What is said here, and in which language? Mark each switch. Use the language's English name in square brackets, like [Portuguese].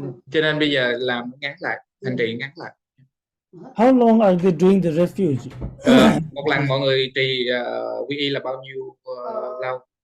[Vietnamese] Cho nên bây giờ làm ngắn lại, hành trì ngắn lại. [English] How long are they doing the refuge? [Vietnamese] Một lần mọi người trì quy y là bao nhiêu lâu?